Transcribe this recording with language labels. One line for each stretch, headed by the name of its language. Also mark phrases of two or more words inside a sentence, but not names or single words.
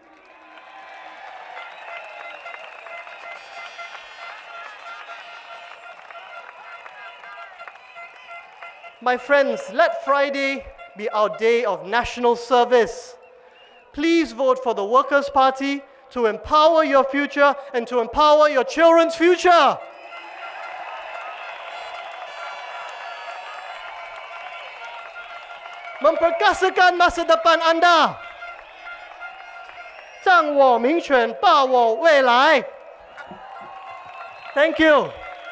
English: My friends, let Friday be our day of national service. Please vote for the Workers' Party to empower your future and to empower your children's future.
Malay: Memperkasakan masa depan anda.
Chinese: 掌握民权，把握未来。
English: Thank you.